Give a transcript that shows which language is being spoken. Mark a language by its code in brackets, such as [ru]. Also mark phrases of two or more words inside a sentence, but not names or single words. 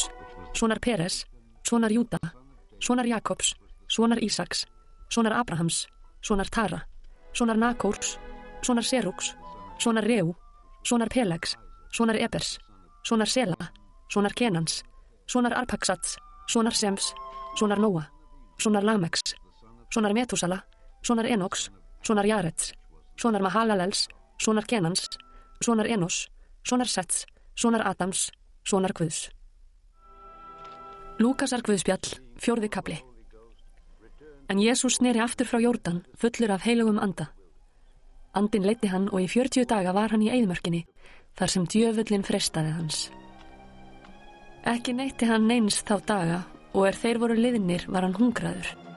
[is] sonar Peres, sonar Júda, sonar Jakobs, sonar Ísaks, sonar Abrahams, sonar Tara, sonar Nakórs, sonar Serúks, sonar Reu, sonar Pelegs, sonar Ebers, sonar Sela, sonar Kenans, sonar Arpaksats, sonar Sems, sonar Nóa, sonar Lameks, sonar Metúsala, sonar Enoks, sonar Jarets, sonar Mahalalels, sonar Kenans, sonar Enos, sonar Sets, sonar Adams, sonar Guðs. Lúkasar Guðspjall, 4. kafli. En Jesús sneri aftur frá Jórdan, fullur af heilugum anda. Andinn leiddi hann og í 40 daga var hann í eyðimörkinni, þar sem djöfullinn freistaði hans. Ekki neytti hann neins þá daga, og þeir voru liðnir var hann hungraður.